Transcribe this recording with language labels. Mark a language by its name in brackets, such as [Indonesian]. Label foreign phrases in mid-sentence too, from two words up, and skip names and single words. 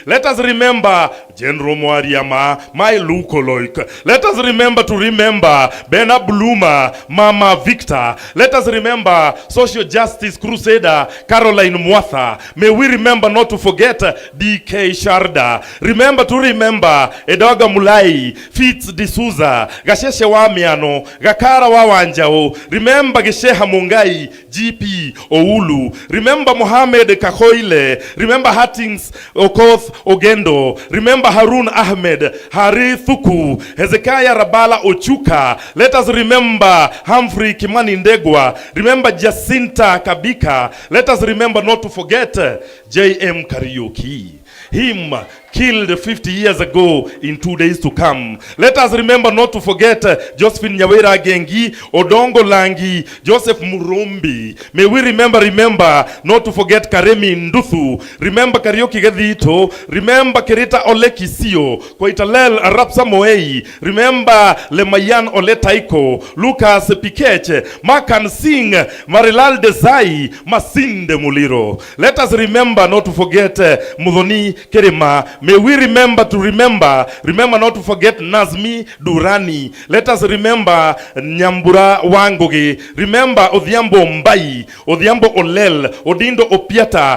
[English] Let us remember General Mwariama, my Lukoloik. Let us remember Bena Bluma, Mama Victor. Let us remember Social Justice Crusader Caroline Mwatha. May we remember not to forget D.K. Sharda. Remember Edoga Mulai, Fitz D'Souza, Gasheshe Wamiano, Gakara Wawanjao. Remember Gesheha Mungai, G.P. Oulu. Remember Mohamed Kahoile. Remember Hattings Okoth Ogendo. Remember Harun Ahmed, Hari Thuku, Hezekiah Rabala Ochuka. Let us remember Humphrey Kimani Ndegwa. Remember Jacinta Kabika. Let us remember not to forget J.M. Kariuki. Him killed 50 years ago in 2 days to come. Let us remember not to forget Josephine Nyawera Gengi, Odongo Langi, Joseph Murumbi. May we remember not to forget Karemi Nduthu. Remember Karioki Gadito. Remember Kerita Ole Kisio, Koitalel Arapsa Moei. Remember Lemayan Ole Taiko, Lucas Pikeche, Makan Singh, Marilal Desai, Masinde Muliro. Let us remember not to forget Mudhoni Kerema. May we remember not to forget Nazmi Durani. Let us remember Nyambura Wangoge. Remember Odhiambo Mbai, Odhiambo Olel, Odindo Opiata.